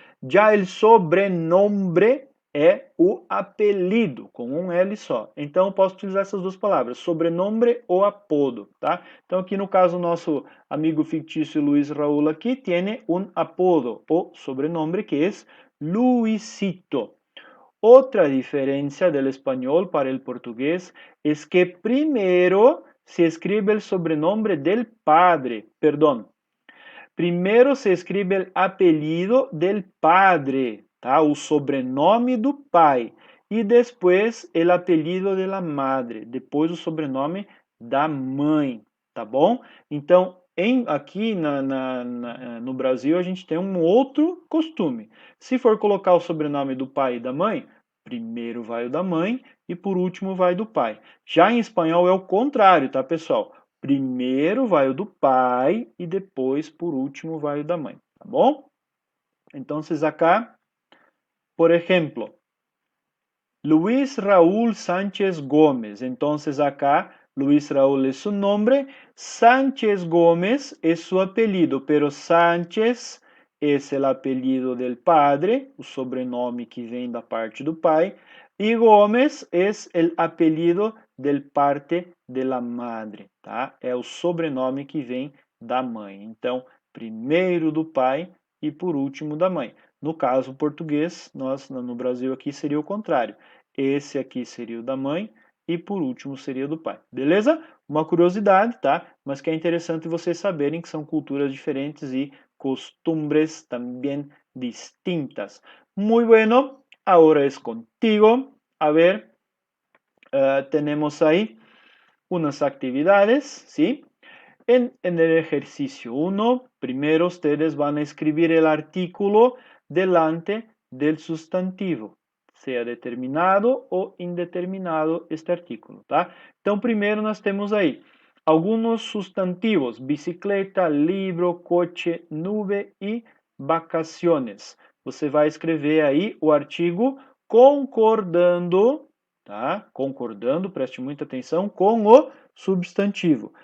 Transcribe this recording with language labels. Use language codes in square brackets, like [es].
[pt] Já el sobrenome é o apelido, com um L só. Então, eu posso utilizar essas duas palavras, sobrenome ou apodo, tá? Então, aqui no caso, nosso amigo fictício Luiz Raúl aqui tem um apodo, o sobrenome, que é Luisito. [es] Otra diferencia del español para el portugués es que primero se escribe el sobrenombre del padre, perdón, primero se escribe el apellido del padre, tá? [pt] O sobrenome do pai, e depois [es] el apellido de la madre, [pt] depois o sobrenome da mãe, tá bom? Então, aqui no Brasil, a gente tem um outro costume. Se for colocar o sobrenome do pai e da mãe, primeiro vai o da mãe e por último vai do pai. Já em espanhol é o contrário, tá, pessoal? Primeiro vai o do pai e depois, por último, vai o da mãe, tá bom? Então, acá, por exemplo, Luis Raúl Sánchez Gómez. [es] Entonces acá Luis Raúl es su nombre, Sánchez Gómez es su apellido, pero Sánchez es el apellido del padre, [pt] o sobrenome que vem da parte do pai, [es] e Gómez es el apellido del parte de la madre, tá? [pt] É o sobrenome que vem da mãe. Então, primeiro do pai e por último da mãe. No caso português, nós no Brasil aqui seria o contrário. Esse aqui seria o da mãe e por último seria o do pai. Beleza? Uma curiosidade, tá? Mas que é interessante vocês saberem que são culturas diferentes e costumbres também distintas. [es] Muy bueno, ahora es contigo. A ver, tenemos ahí unas actividades, ¿sí? En el ejercicio 1, primero ustedes van a escribir el artículo delante del sustantivo, sea determinado ou indeterminado este artículo, tá? [pt] Então, primeiro nós temos aí alguns substantivos: bicicleta, livro, coche, nube e vacaciones. Você vai escrever aí o artigo concordando, tá? Concordando, preste muita atenção, com o substantivo.